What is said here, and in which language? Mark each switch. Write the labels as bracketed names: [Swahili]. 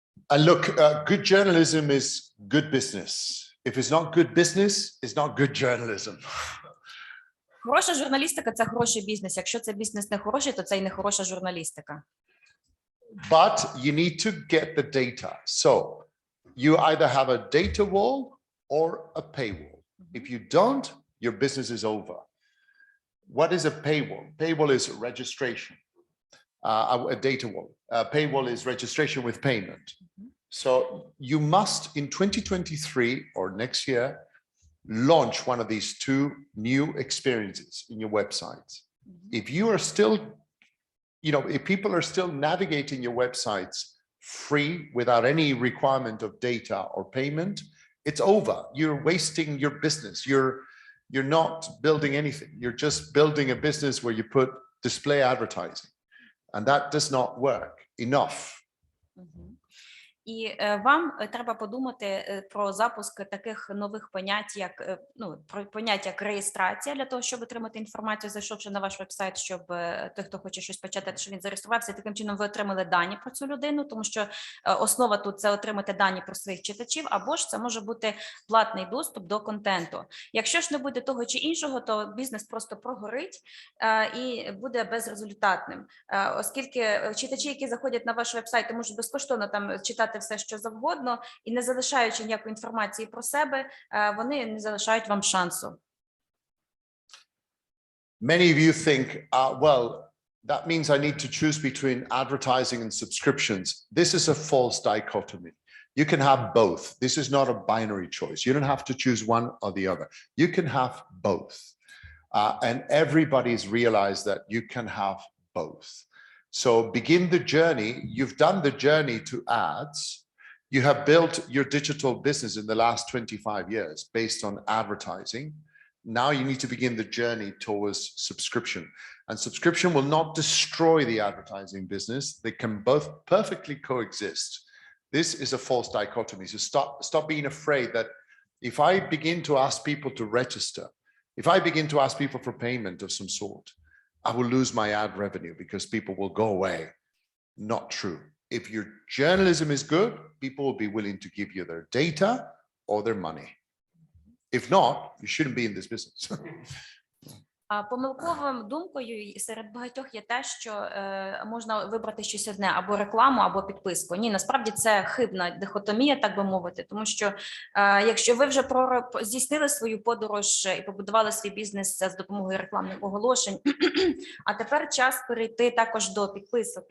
[English] And look, good journalism is good business. If it's not good business, it's not good journalism. [Ukrainian] Хороша журналістика – це хороший бізнес. Якщо це бізнес не хороший, то це і не хороша журналістика. [English] But you need to get the data. So you either have a data wall or a paywall. If you don't, your business is over. What is a paywall? Paywall is registration. A data wall. Paywall is registration with payment. So you must, in 2023 or next year, launch one of these two new experiences in your websites. If you are still, if people are still navigating your websites free without any requirement of data or payment, it's over. You're wasting your business. You're not building anything. You're just building a business where you put display advertising. And that does not work enough. [Ukrainian] І вам треба подумати про запуск таких нових понять, як про поняття як реєстрація, для того, щоб отримати інформацію, зайшовши на ваш вебсайт, щоб той, хто хоче щось почати, щоб він зареєструвався, і таким чином ви отримали дані про цю людину, тому що основа тут – це отримати дані про своїх читачів, або ж це може бути платний доступ до контенту. Якщо ж не буде того чи іншого, то бізнес просто прогорить і буде безрезультатним, оскільки читачі, які заходять на ваш вебсайт, можуть безкоштовно там читати все, що завгодно, і не залишаючи ніякої інформації про себе, вони не залишають вам шансу. [English] Many of you think, well, that means I need to choose between advertising and subscriptions. This is a false dichotomy. You can have both. This is not a binary choice. You don't have to choose one or the other. You can have both. And everybody's realized that you can have both. So begin the journey. You've done the journey to ads. You have built your digital business in the last 25 years based on advertising. Now you need to begin the journey towards subscription. And subscription will not destroy the advertising business. They can both perfectly coexist. This is a false dichotomy. So stop being afraid that if I begin to ask people to register, if I begin to ask people for payment of some sort, I will lose my ad revenue because people will go away. Not true. If your journalism is good, people will be willing to give you their data or their money. If not, you shouldn't be in this business. [Ukrainian] Помилковою думкою серед багатьох є те, що можна вибрати щось одне, або рекламу, або підписку. Ні, насправді це хибна дихотомія, так би мовити, тому що якщо ви вже здійснили свою подорож і побудували свій бізнес з допомогою рекламних оголошень, а тепер час перейти також до підписок.